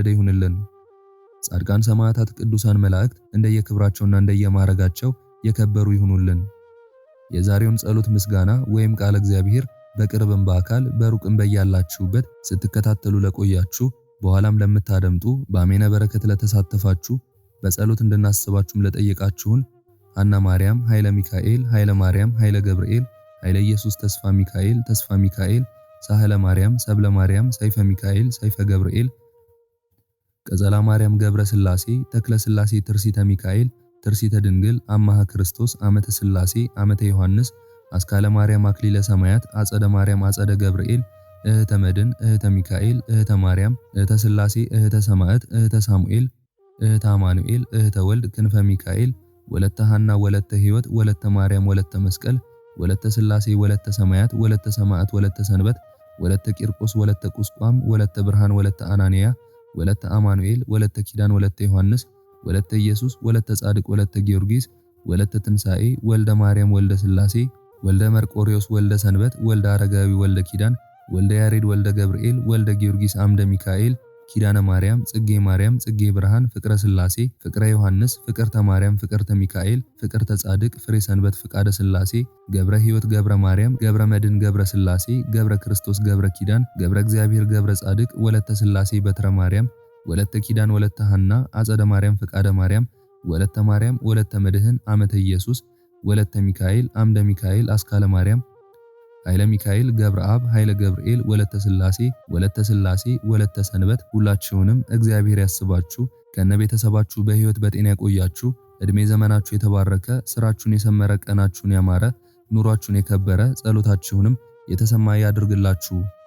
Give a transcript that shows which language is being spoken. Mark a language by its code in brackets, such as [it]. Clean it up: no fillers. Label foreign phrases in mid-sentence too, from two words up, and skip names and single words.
[am] ይሁንልን። ጻድቃን ሰማዕታት፣ ቅዱሳን መላእክት እንደየክብራቸውና እንደየማዕረጋቸው የከበሩ ይሁኑልን። የዛሬውን ጸሎት ምስጋና ወይም ቃለ እግዚአብሔር በቅርብም በአካል በሩቅም በያላችሁበት ስትከታተሉ ለቆያችሁ በኋላም ለምታደምጡ በአሜነ በረከት ለተሳተፋችሁ በጸሎት እንድናስባችሁም ለጠየቃችሁን ሐና ማርያም፣ ኃይለ ሚካኤል፣ ኃይለ ማርያም፣ ኃይለ ገብርኤል፣ ኃይለ ኢየሱስ፣ ተስፋ ሚካኤል፣ ተስፋ ሚካኤል፣ ሳህለ ማርያም፣ ሰብለ ማርያም፣ ሰይፈ ሚካኤል፣ ሰይፈ ገብርኤል፣ ቀጸላ ማርያም፣ ገብረ ስላሴ፣ ተክለ ስላሴ፣ ትርሲተ ሚካኤል፣ ትርሲተ ድንግል፣ አማሃ ክርስቶስ፣ አመተ ስላሴ፣ አመተ ዮሐንስ፣ አስካለ ማርያም፣ አክሊለ ሰማያት፣ አጸደ ማርያም፣ አጸደ ገብርኤል፣ እህተ መድን፣ እህተ ሚካኤል፣ እህተ ማርያም፣ እህተ ስላሴ፣ እህተ ሰማዕት፣ እህተ ሳሙኤል፣ እህተ አማኑኤል፣ እህተ ወልድ፣ ክንፈ ሚካኤል፣ ወለተ ሐና፣ ወለተ ሕይወት፣ ወለተ ማርያም፣ ወለተ መስቀል፣ ወለተ ስላሴ፣ ወለተ ሰማያት፣ ወለተ ሰማዕት፣ ወለተ ሰንበት፣ ወለተ ቂርቆስ፣ ወለተ ቁስቋም፣ ወለተ ብርሃን፣ ወለተ አናንያ፣ ወለተ አማኑኤል፣ ወለተ ኪዳን፣ ወለተ ዮሐንስ፣ ወለተ ኢየሱስ፣ ወለተ ጻድቅ፣ ወለተ ጊዮርጊስ፣ ወለተ ትንሣኤ፣ ወልደ ማርያም፣ ወልደ ስላሴ፣ ወልደ መርቆሪዎስ፣ ወልደ ሰንበት፣ ወልደ አረጋዊ፣ ወልደ ኪዳን፣ ወልደ ያሬድ፣ ወልደ ገብርኤል፣ ወልደ ጊዮርጊስ፣ አምደ ሚካኤል፣ ኪዳነ ማርያም፣ ጽጌ ማርያም፣ ጽጌ ብርሃን፣ ፍቅረ ስላሴ፣ ፍቅረ ዮሐንስ፣ ፍቅርተ ማርያም፣ ፍቅርተ ሚካኤል፣ ፍቅርተ ጻድቅ፣ ፍሬ ሰንበት፣ ፍቃደ ስላሴ፣ ገብረ ሕይወት፣ ገብረ ማርያም፣ ገብረ መድን፣ ገብረ ስላሴ፣ ገብረ ክርስቶስ፣ ገብረ ኪዳን፣ ገብረ እግዚአብሔር፣ ገብረ ጻድቅ፣ ወለተ ስላሴ፣ በትረ ማርያም፣ ወለተ ኪዳን፣ ወለተ ሐና፣ አጸደ ማርያም፣ ፍቃደ ማርያም፣ ወለተ ማርያም፣ ወለተ መድህን፣ አመተ ኢየሱስ፣ ወለተ ሚካኤል፣ አምደ ሚካኤል፣ አስካለ ማርያም፣ ኃይለ ሚካኤል፣ ገብረ አብ፣ ኃይለ ገብርኤል፣ ወለተ ስላሴ፣ ወለተ ሰንበት። ሁላችሁንም እግዚአብሔር ያስባችሁ ከነ ቤተሰባችሁ በሕይወት በጤና ያቆያችሁ። እድሜ ዘመናችሁ የተባረከ፣ ስራችሁን የሰመረ፣ ቀናችሁን ያማረ፣ ኑሯችሁን የከበረ፣ ጸሎታችሁንም የተሰማ ያድርግላችሁ።